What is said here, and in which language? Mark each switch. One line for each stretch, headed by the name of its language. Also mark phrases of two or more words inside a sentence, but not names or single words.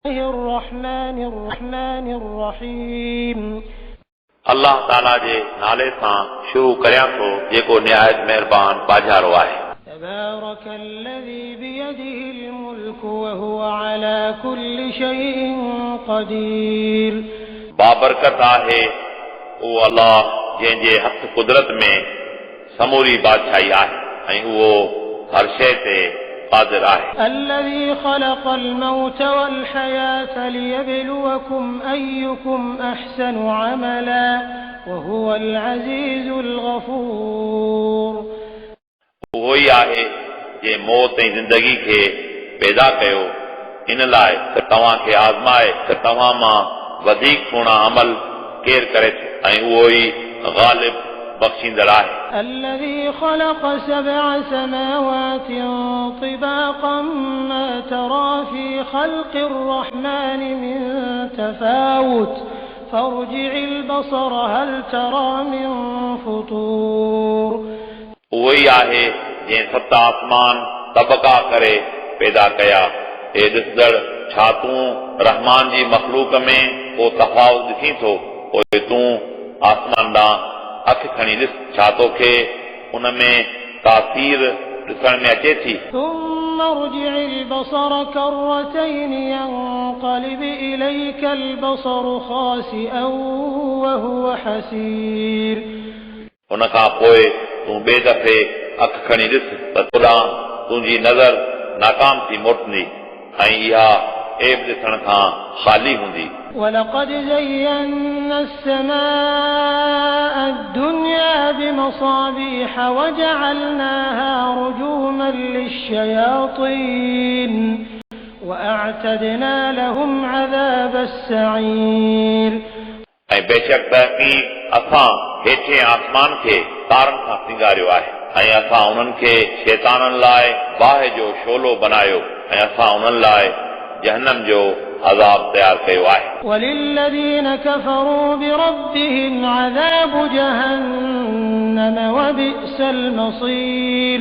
Sindhi: अल्लाह ताला जे नाले सां शुरू करियां थो जेको निहायत मेहरबान बाजारो आहे।
Arabic: تبارك الذي بيده الملك وهو على كل شيء قدير.
Sindhi: बाबरकत आहे उहो अल्लाह जंहिंजे हथ कुदरत में समूरी बादशाही आहे ऐं उहो हर शइ ते क़ादिर आहे।
Arabic: الذي خلق الموت والحياة ليبلوكم أيكم أحسن عملا وهو العزيز الغفور.
Sindhi: उहो ई आहे जे मौत ऐं ज़िंदगी खे पैदा कयो इन लाइ त तव्हां खे आज़माए त तव्हां मां वधीक सुहिणा अमल केरु करे थो ऐं उहो ई ग़ालिब बख़्शींदड़ आहे।
Arabic: الذي خلق 7 سماوات طباقا ما ترى في خلق الرحمن من تفاوت فارجع البصر هل ترى من فطور।
Sindhi: उहो ई आहे जंहिं 7 आसमान तबका करे पैदा कया। हे ॾिसंदड़ छा तूं रहमान जी मखलूक में को तफ़ावत ॾिसी थो? पोइ तूं आसमान ॾांहुं अखि खणी ॾिस छा तोखे उन में तासीर ॾिसण में अचे थी।
Arabic: ثم ارجع البصر كرتين ينقلب إليك البصر خاسئا وهو حسير।
Sindhi: उन खां पोइ तूं ॿिए दफ़े अखि खणी ॾिस त तोॾां तुंहिंजी नज़र नाकाम थी मोटंदी ऐं इहा ऐब ॾिसण खां ख़ाली हूंदी।
Arabic: ولقد زينا السماء الدنيا بمصابيح وجعلناها رجوما للشياطين وأعتدنا لهم عذاب السعير।
Sindhi: ऐं बेशक तहक़ीक़ असां हेठे आसमान खे तारनि सां सिंगारियो आहे ऐं असां उन्हनि खे शैताननि लाइ बाहि जो शोलो बनायो ऐं असां उन्हनि लाइ जहन्नम जो अज़ाब तयार कयो आहे।
Arabic: وللذين كفروا بربهم عذاب جهنم وبئس المصير.